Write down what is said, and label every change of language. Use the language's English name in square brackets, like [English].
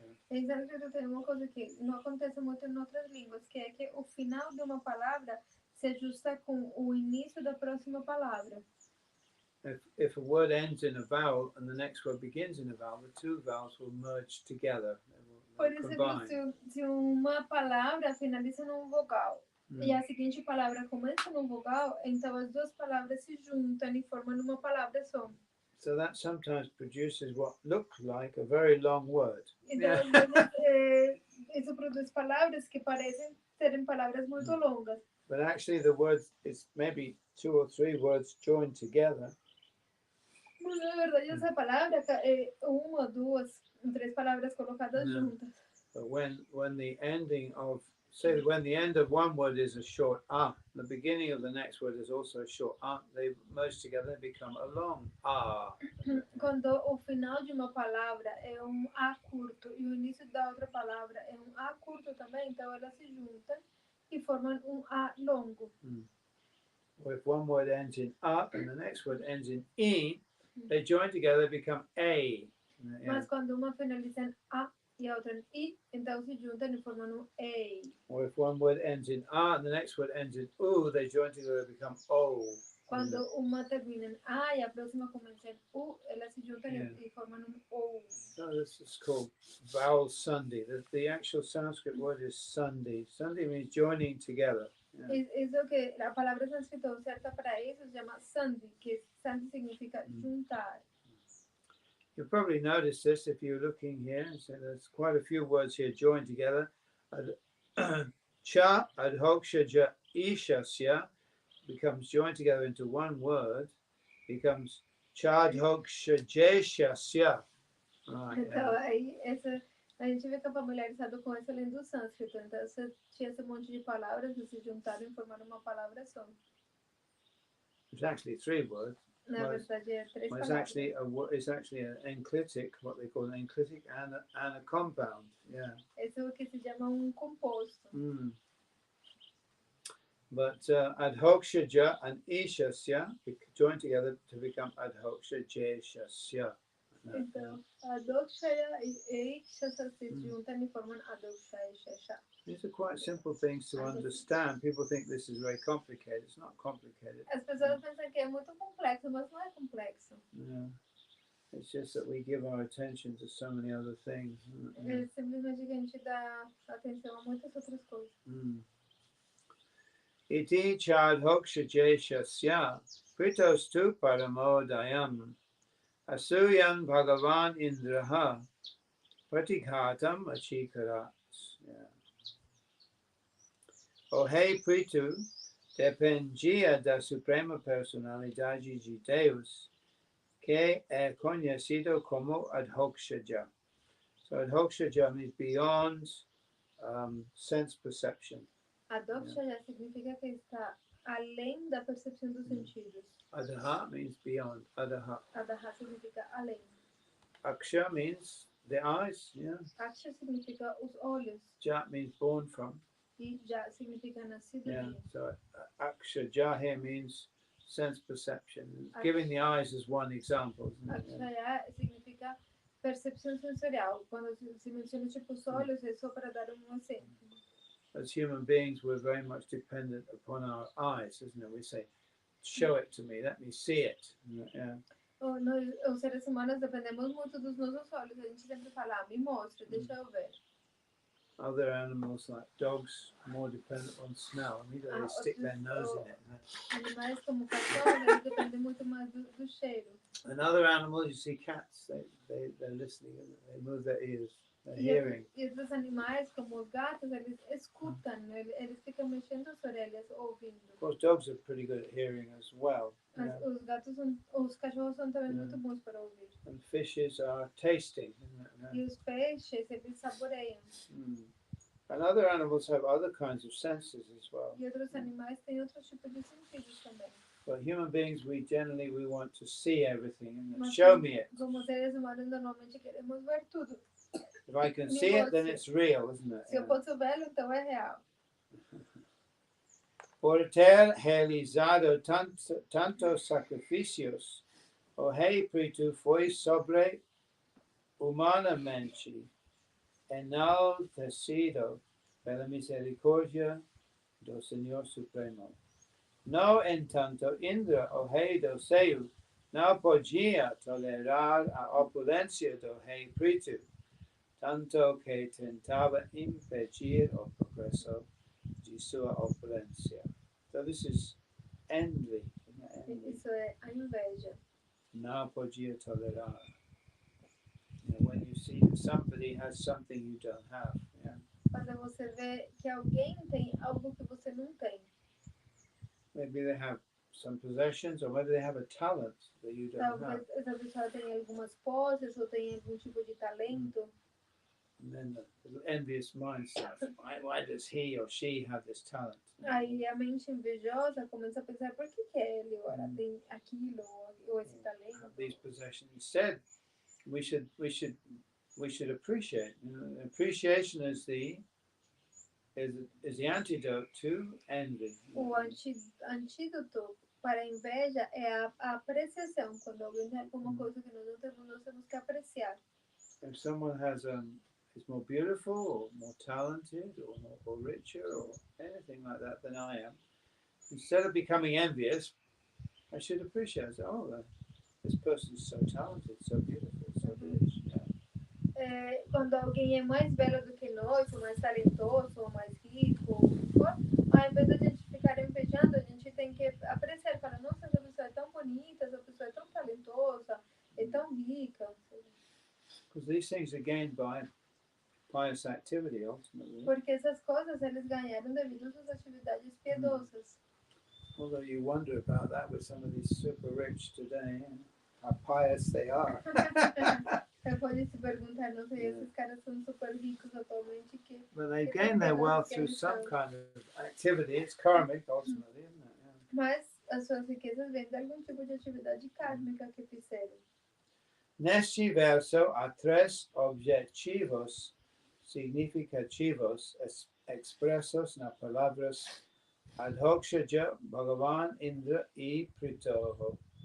[Portuguese] Em sânscrito tem uma coisa que não acontece muito em outras línguas, que é que o final de uma palavra se ajusta com o início da próxima palavra. [English] if a word ends in a vowel and the next word begins in a vowel, the two vowels will merge together. [Portuguese] Por [English] They'll [Portuguese] exemplo, [English] combine. [Portuguese] se uma palavra finaliza num vogal e a seguinte palavra começa num vogal, então as duas palavras se juntam e formam uma palavra só. [English] So that sometimes produces what looks like a very long word. [Portuguese] Então, às vezes, isso produz palavras que parecem serem palavras muito longas. [English] But actually the word is maybe 2 or 3 words joined together. [Portuguese] Mas, na verdade, essa palavra é uma, duas, três palavras colocadas juntas. [English] But when the ending of, say when the end of one word is a short ah, the beginning of the next word is also a short ah, they merge together and become a long ah. [Portuguese] Quando o final de uma palavra é A curto e o início da outra palavra é A curto também, então elas se juntam e formam A longo. [English] Or if one word ends in a and the next word ends in e, they join together, become a. [Portuguese] Mas quando uma finaliza em A e a outra em I, então se juntam e formam A. [English] Or if one word ends in a and the next word ends in u, they join together and become o. [Portuguese] Quando uma termina em A e a próxima começa em U, elas se juntam e formam O. [English] So this is called vowel sandhi. The actual Sanskrit word is sandhi. Sandhi means joining together. [Portuguese] Isso que a palavra sânscrita certa para isso se chama sandhi, que sandhi significa juntar. [English] You'll probably notice this if you're looking here. So there's quite a few words here joined together. [Sanskrit] Cha adhokshaja ishasya [English] becomes joined together into one word, becomes chadhokshajeshasya. [Portuguese] Então, aí, a gente fica familiarizado com essa lenda do sânscrito. Então, você tinha esse monte de palavras que se juntaram e formaram uma palavra só. [English] It's actually 3 words. [Portuguese] Na verdade, é 3 [English] It's [Portuguese] palavras. [English] actually an enclitic, what they call an enclitic and a compound. Yeah. [Portuguese] Esse é o que se chama composto. [English] But adhokshaja and ishasya join together to become adhokshajeshasya. [Portuguese] Então, adokshaya e ishasya se juntam e formam adokshaya shasha. [English] These are quite simple things to understand. People think this is very complicated. It's not complicated. [Portuguese] As pessoas pensam que é muito complexo, mas não é complexo. [English] Yeah. It's just that we give our attention to so many other things. [Portuguese] É simplesmente que a gente dá atenção a muitas outras coisas. [Sanskrit] Iti chadhokshajeshasya pritostu paramodayam asuyam bhagavan indraha pratighatam achikarat. [Portuguese] O hey Pritu, dependia da suprema personalidade de Deus, que é conhecido como adhokshaja. [English] So adhokshaja means beyond sense perception. [Portuguese] Adhokshaja significa que está além da percepção dos sentidos. [English] Adaha means beyond. Adaha. [Portuguese] Adaha significa além. [English] Aksha means the eyes. Yeah. [Portuguese] Aksha significa os olhos. [English] Ja means born from. [Portuguese] E ja significa nascido. [English] Yeah. So akshaja here means sense perception. Giving the eyes as one example. [Portuguese] Akshaya significa percepção sensorial. Quando se menciona tipo os olhos, é só para dar exemplo. [English] As human beings, we're very much dependent upon our eyes, isn't it? We say, show it to me, let me see it. Yeah. [Portuguese] Nós, os seres humanos, dependemos muito dos nossos olhos. A gente sempre fala, me mostra, deixa eu ver. [English] Other animals like dogs are more dependent on smell. They stick their nose in it. [Portuguese] Animais como cachorros, eles dependem muito mais do cheiro. [English] And other animals, you see cats, they're listening, they move their ears, they're hearing. [Portuguese] E outros animais, como os gatos, eles escutam, eles ficam mexendo as orelhas, ouvindo. [English] Of course, dogs are pretty good at hearing as well. [Portuguese] Os gatos, os cachorros são também muito bons para ouvir. [English] And fishes are tasting. [Portuguese] E os peixes, eles saboreiam. [English] And other animals have other kinds of senses as well. [Portuguese] E outros animais têm outros tipos de sentidos também. [English] But human beings, we want to see everything. Show me it. [Portuguese] Como seres humanos, normalmente queremos ver tudo. [English] If I can see it, then it's real, isn't it? [Portuguese] Se eu posso vê-lo, então é real. Por ter realizado tantos sacrifícios, o rei Pritu foi sobre humanamente enaltecido pela misericórdia do Senhor Supremo. No entanto, Indra, o rei do céu, não podia tolerar a opulência do rei Pritu, tanto que tentava impedir o progresso de sua opulência. [English] So this is envy. [Portuguese] Isso é a inveja. Não podia tolerar. [English] You know, when you see that somebody has something you don't have. Yeah? [Portuguese] Quando você vê que alguém tem algo que você não tem. [English] Maybe they have some possessions, or maybe they have a talent that you don't have. [Portuguese] Talvez essa pessoa tenha algumas posses ou tenha algum tipo de talento. [English] And then the envious mind starts, why does he or she have this talent? [Portuguese] Aí a mente invejosa começa a pensar por que ele ou ela tem aquilo ou esse talento. [English] These possessions. Instead, we should appreciate. You know, appreciation is the antidote to envy. [Portuguese] O antídoto para a inveja é a apreciação. Quando alguém tem alguma coisa que nós temos que apreciar. [English] If someone is more beautiful or more talented or richer or anything like that than I am, instead of becoming envious, I should appreciate it. Oh, this person is so talented, so beautiful, so rich. Yeah. [Portuguese] Quando alguém é mais belo do que nós, ou mais talentoso, ou mais rico, ou o que for, ao invés de a gente ficar invejando, a gente tem que apreciar, falar, nossa, essa pessoa é tão bonita, essa pessoa é tão talentosa, é tão rica. [English] Because these things are gained by pious activity, ultimately. [Portuguese] Porque essas coisas eles ganharam devido às suas atividades piedosas. [English] Although you wonder about that with some of these super rich today, how pious they are. [Portuguese] Você pode se perguntar, não sei, esses caras são super ricos atualmente que... [English] But they gain their wealth through some kind of activity. It's karmic, ultimately, isn't it? Yeah. [Portuguese] Mas as suas riquezas vêm de algum tipo de atividade kármica que fizeram. Neste verso há três objetivos significativos expressos nas palavras Adhokshaja, Bhagavan, Indra e Pritoho.